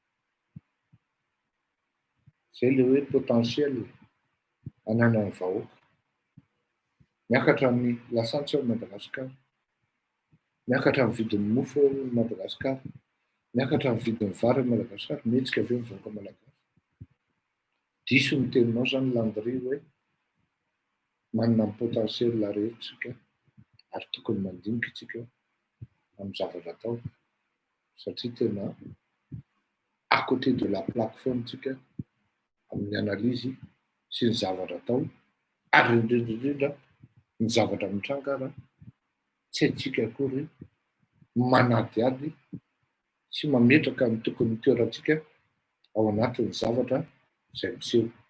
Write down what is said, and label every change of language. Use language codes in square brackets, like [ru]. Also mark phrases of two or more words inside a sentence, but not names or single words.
[mg] Zay le hoe potentiel ananan'ny vahoaka miakatra amin'ny lasantsy ao Madagasikara, miakatra amin'ny vidin'ny mofo ao Madagasikara, miakatra amin'ny vidin'ny vary ao Madagasikara, mihetsika avy eo ny vahoaka malagasy. Diso ny teninao zany Landry hoe manana ny potentiel rehetritsika ary tokony mandinika itsika amin'ny zavatra atao satria tena [fr] à côté de la plaque [mg] foana tsika amin'ny analyse sy ny zavatra atao ary indrindra ny zavatra mitranga raha tsy haitsika akory manadiady sy mametraka ny tokony toerantsika ao anatin'ny zavatra izay miseho.